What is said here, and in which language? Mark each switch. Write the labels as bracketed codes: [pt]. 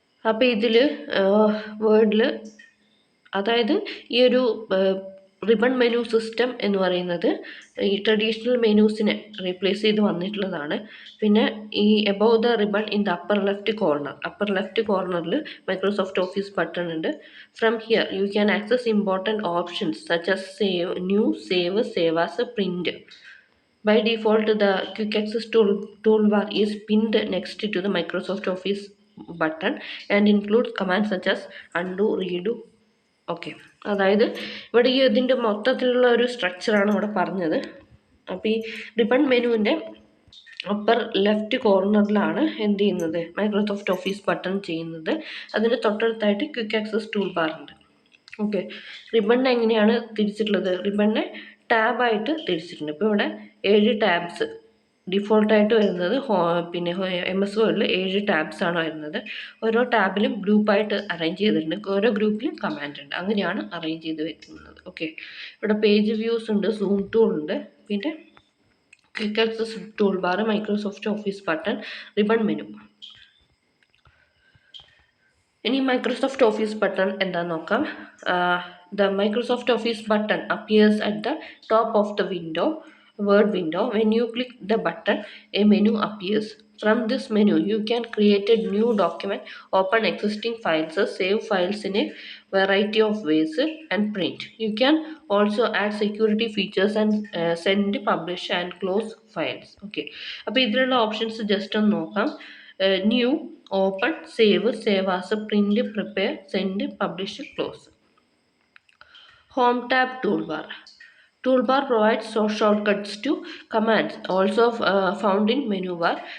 [ml] അപ്പോൾ ഇതിൽ വേർഡിൽ അതായത് ഈ ഒരു റിബൺ മെനു സിസ്റ്റം എന്ന് പറയുന്നത് ഈ ട്രഡീഷണൽ മെനൂസിനെ റീപ്ലേസ് ചെയ്ത് വന്നിട്ടുള്ളതാണ്. പിന്നെ ഈ [en] above the ribbon in the upper left കോർണറിൽ Microsoft Office button [ml] ഉണ്ട്. [en] From here you can access important options such as save, new, save as, print. By default, the quick access toolbar is pinned next to the Microsoft Office button and includes commands such as undo, redo. [ml] Okay, അതായത് ഇവിടെ ഈ ഇതിൻ്റെ മൊത്തത്തിലുള്ള ഒരു സ്ട്രക്ചറാണ് ഇവിടെ പറഞ്ഞത്. അപ്പോൾ ഈ റിബൺ മെനുവിൻ്റെ അപ്പർ ലെഫ്റ്റ് കോർണറിലാണ് എന്ത് ചെയ്യുന്നത്, മൈക്രോസോഫ്റ്റ് ഓഫീസ് ബട്ടൺ ചെയ്യുന്നത്. അതിന് തൊട്ടടുത്തായിട്ട് ക്വിക്ക് ആക്സസ് ടൂൾ ബാർ ഉണ്ട്. ഓക്കെ, റിബണിനെ എങ്ങനെയാണ് തിരിച്ചിട്ടുള്ളത്, റിബണിനെ ടാബായിട്ട് തിരിച്ചിട്ടുണ്ട്. ഇപ്പോൾ ഇവിടെ 7 ടാബ്സ് ഡിഫോൾട്ടായിട്ട് വരുന്നത്. പിന്നെ MS വേർഡിൽ 7 ടാബ്സ് ആണ് വരുന്നത്. ഓരോ ടാബിലും ഗ്രൂപ്പായിട്ട് അറേഞ്ച് ചെയ്തിട്ടുണ്ട്. ഓരോ ഗ്രൂപ്പിലും കമാൻഡ് ഉണ്ട്. അങ്ങനെയാണ് അറേഞ്ച് ചെയ്ത് വെക്കുന്നത്. ഓക്കെ, ഇവിടെ പേജ് വ്യൂസ് ഉണ്ട്, സൂം ടൂൾ ഉണ്ട്, പിന്നെ quick access tool bar, Microsoft office button, ribbon menu. ഇനി മൈക്രോസോഫ്റ്റ് ഓഫീസ് ബട്ടൺ എന്താണെന്ന് നോക്കാം. [en] The Microsoft Office button appears at the top of the word window. When you click the button, a menu appears. From this menu, you can create a new document, open existing files, save files in a variety of ways, and print. You can also add security features and send, publish, and close files. [ml] Okay, അപ്പോൾ ഇതിലുള്ള options just ഒന്ന് നോക്കാം. New, open, save as, print, prepare, send, publish, close. [en] Home tab toolbar. Toolbar provides shortcuts to commands, also found in menu bar.